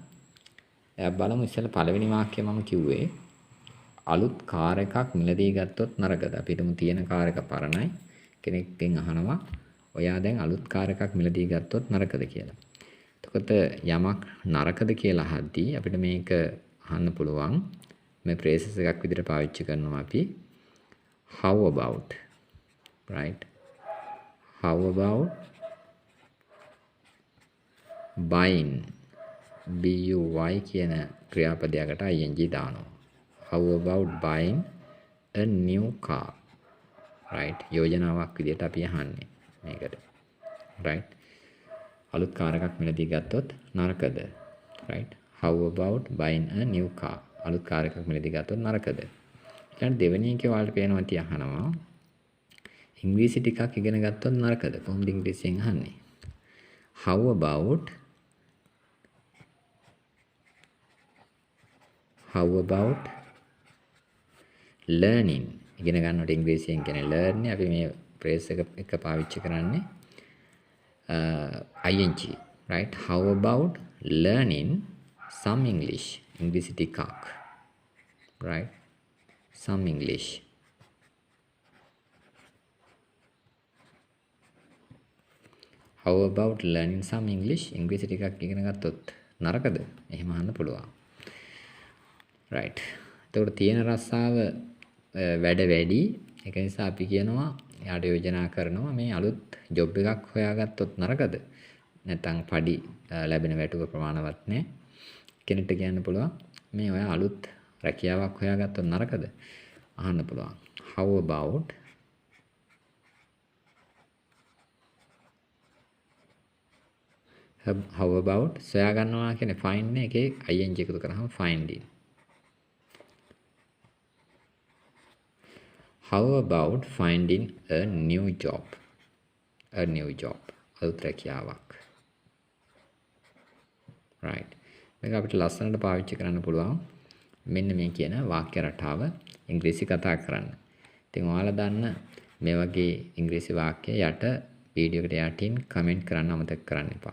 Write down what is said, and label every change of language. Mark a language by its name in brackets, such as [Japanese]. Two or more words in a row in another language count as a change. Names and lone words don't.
[Sinhala] බලමු ඉස්සෙල්ලා පළවෙනි වාක්‍යය මම කිව්වේ අලුත් කාර් එකක් මිලදී ගත්තොත් නරකද? අපිටම තියෙන කාර් එක පරණයි. කෙනෙක්ගෙන් අහනවා ඔයා දැන් අලුත් කාර් එකක් මිලදී ගත්තොත් නරකද කියලා. එතකොට යමක් නරකද කියලා අහද්දී අපිට මේක අහන්න පුළුවන් මේ phrases එකක් විදිහට පාවිච්චි කරනවා අපි [English] how about, [Sinhala] right? [English] How about buying, buy [Sinhala] කියන ක්‍රියාපදයකට [English] ing දානවා. How about buying a new car, right? [Sinhala] යෝජනාවක් විදිහට අපි අහන්නේ මේකට, right? අලුත් කාර් එකක් මිලදී ගත්තොත් නරකද? [English] right? How about buying a new car? [Sinhala] අලුත් කාර් එකක් මිලදී ගත්තොත් නරකද? ඊළඟ දෙවෙනි එකේ ඔයාලට පේනවා තියහනවා ඉංග්‍රීසි ටිකක් ඉගෙන ගත්තොත් නරකද? කොහොමද ඉංග්‍රීසියෙන් අහන්නේ? [English] How about learning? [Sinhala] ඉගෙන ගන්නකොට ඉංග්‍රීසියෙන් කියන්නේ learn අපි මේ phrase එක පාවිච්චි කරන්නේ ing, right? [English] How about learning some English? [Sinhala] ඉංග්‍රීසි ටිකක්, [English] right? Some English. How about learning some English? [Sinhala] ඉංග්‍රීසි ටිකක් ඉගෙන ගත්තොත් නරකද? එහෙම අහන්න පුළුවන්. right. එතකොට තියෙන රස්සාව වැඩ වැඩි. ඒක නිසා අපි කියනවා යාට යෝජනා කරනවා මේ අලුත් ජොබ් එකක් හොයාගත්තොත් නරකද? නැත්නම් පඩි ලැබෙන වැටුප ප්‍රමාණවත් නැහැ. කෙනෙක්ට කියන්න පුළුවන් මේ ඔය අලුත් රැකියාවක් හොයාගත්තොත් නරකද? අහන්න පුළුවන්. [English] How about [Sinhala] සොයා ගන්නවා කියන්නේ find එකේ ing එකතු කරාම finding. [English] How about finding a new job? A new job. [Sinhala] අලුත් රැකියාවක්. [English] right. [Sinhala] මේක අපිට ලස්සනට පාවිච්චි කරන්න පුළුවන්. මෙන්න මේ කියන වාක්‍ය රටාව ඉංග්‍රීසි කතා කරන්න. ඉතින් ඔයාලා දන්න මේ වගේ ඉංග්‍රීසි වාක්‍ය යට වීඩියෝ එකට යටින් කමෙන්ට් කරන්න අමතක කරන්න එපා.